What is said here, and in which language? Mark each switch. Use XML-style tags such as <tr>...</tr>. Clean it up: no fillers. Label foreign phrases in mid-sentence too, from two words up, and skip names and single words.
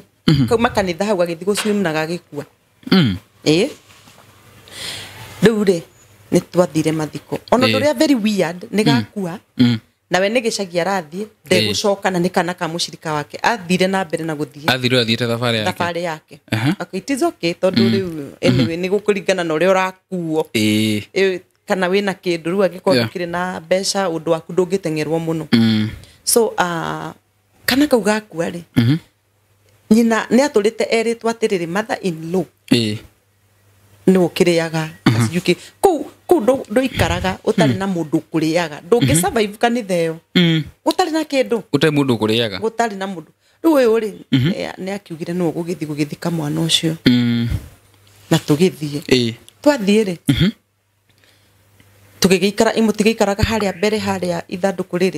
<ki>Kauma kanitha hau gagĩthiĩ gũ swim na gagĩkua. Rĩu rĩ nĩ twathire mathiko. Ona ũrĩa</ki> <en>very weird</en> <ki>nĩ gakua. Na we nĩ gĩcagi arathiĩ ndegũcoka na nĩ kana ka mũcirika wake athire na mbere na gũthiĩ. Athiĩte thabarĩ yake.</ki> <en>It is okay</en> <ki>tondũ rĩu anyway nĩ gũkũringana na ũrĩa ũrakuo. Kana wĩna kĩndũ rĩu angĩkorwo ndũkĩrĩ na mbeca ũndũ waku ndũngĩteng'erwo mũno. So kana kau gakua rĩ nyina nĩ atũrĩte erĩtwo atĩrĩrĩ</ki> <en>mother in law</en> <ki>ni ukiriaga yuki ku ndo ikaraga utari na mundu kuriaga ndungi survive kanitha iyo utari na kindu utari mundu kuriaga utari na mundu riu uyu ri ni akiugire no gugithika mwana ucio na tugithie twathie ri tugigikara imutigikaraga haria mbere haria ithanduku riri</ki>